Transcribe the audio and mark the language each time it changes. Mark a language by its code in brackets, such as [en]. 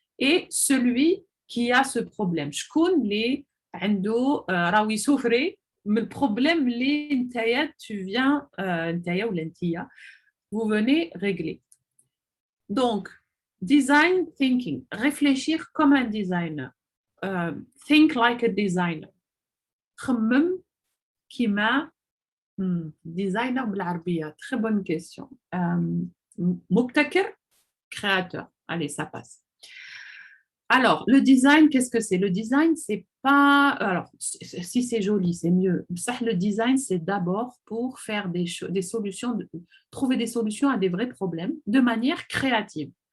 [fr] Et celui qui a ce problème. Je connais [ar] راوي سوفري من البروبلème اللي [fr] tu viens [ar] نتايا ولا نتيا [fr] vous venez régler. Donc, design thinking, réfléchir comme un designer. [en] Think like a designer. [ar] خمم كيما designer بالعربية. [fr] Très bonne question. [ar] مبتكر, [fr] créateur. Allez, ça passe. Alors, le design, qu'est-ce que c'est? Le design, c'est pas... Alors, si c'est joli, c'est mieux. Ça, le design, c'est d'abord pour faire des solutions, trouver des solutions à des vrais problèmes de manière créative.